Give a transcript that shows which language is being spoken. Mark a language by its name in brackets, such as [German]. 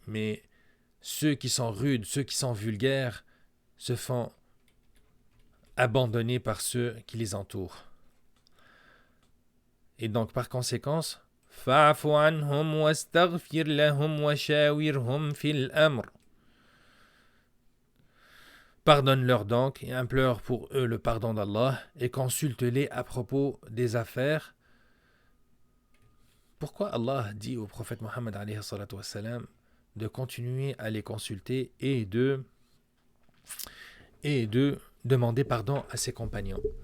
[French] Mais ceux qui sont rudes, ceux qui sont vulgaires, se font abandonner par ceux qui les entourent. Et donc, par conséquence, [Arabic] فَاعْفُ عَنْهُمْ وَاسْتَغْفِرْ لَهُمْ وَشَاوِرْهُمْ فِي الْأَمْرِ. [French] Pardonne-leur donc et implore pour eux le pardon d'Allah et consulte-les à propos des affaires. Pourquoi Allah dit au prophète Mohammed alayhi salatu wassalam, de continuer à les consulter et de demander pardon à ses compagnons?